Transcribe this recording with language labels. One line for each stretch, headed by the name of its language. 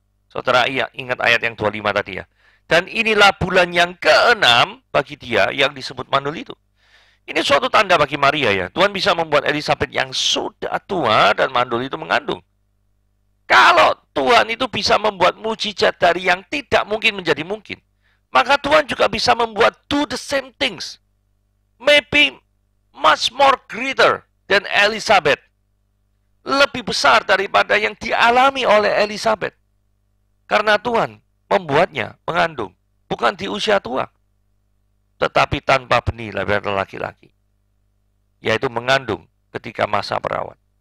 Indonesian: Saudara ingat ayat yang 25 tadi ya. Dan inilah bulan yang ke-6 bagi dia yang disebut mandul itu. Ini suatu tanda bagi Maria ya. Tuhan bisa membuat Elisabet yang sudah tua dan mandul itu mengandung. Kalau Tuhan itu bisa membuat mujizat dari yang tidak mungkin menjadi mungkin, maka Tuhan juga bisa membuat
English: do the same things. Maybe much more greater than Elizabeth.
Indonesian: Lebih besar daripada yang dialami oleh Elizabeth. Karena Tuhan membuatnya mengandung. Bukan di usia tua. Tetapi tanpa benih lahir laki-laki. Yaitu mengandung ketika masa perawan.